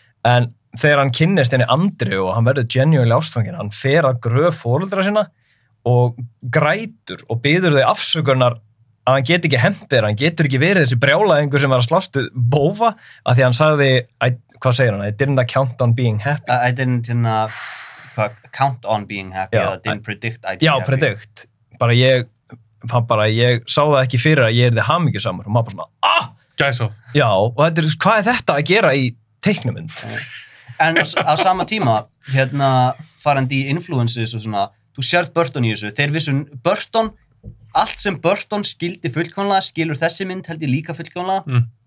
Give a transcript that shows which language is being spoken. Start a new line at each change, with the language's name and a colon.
Icelandic: En þegar hann kynnist henni Andri og hann verður genuinely ástfanginn, hann fer að gröf foreldra sína og grætur og biður þau afsökunar að hann get ekki hefnt þeirra, hann getur ekki verið þessi brjálæðingur sem var að slást við bófa af því hann sagði, hvað segir hann?
English: I didn't count on being happy. I didn't count on being happy, I didn't predict I'd be happy.
Icelandic: Já, predict. Ég sá það ekki fyrir að ég yrði hamingjusamur og maður bara svona, Gæsóð. Já, og hvað er þetta að gera í teiknumynd? En á sama tíma, farandi í influences og svona, þú sérð Burton í þessu, þeir vissu Burton, allt sem Burton skildi fullkomlega, skilur þessi mynd held ég líka fullkomlega.